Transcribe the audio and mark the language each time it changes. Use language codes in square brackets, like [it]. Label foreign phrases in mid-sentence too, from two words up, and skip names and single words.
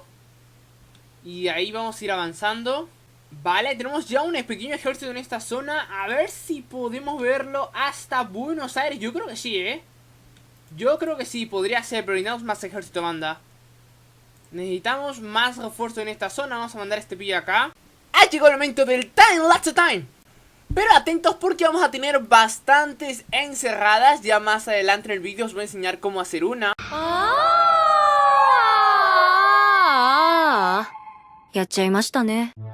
[es] Y de ahí vamos a ir avanzando. Vale, tenemos ya un pequeño ejército en esta zona. A ver si podemos verlo hasta Buenos Aires. Yo creo que sí, Yo creo que sí, podría ser, pero necesitamos más ejército, banda. Necesitamos más refuerzo en esta zona. Vamos a mandar a este pillo acá. Ha llegado el momento del [en] time, lots of time. [es] Pero atentos porque vamos a tener bastantes encerradas. Ya más adelante en el vídeo os voy a enseñar cómo hacer una. [ja] やっちゃいましたね。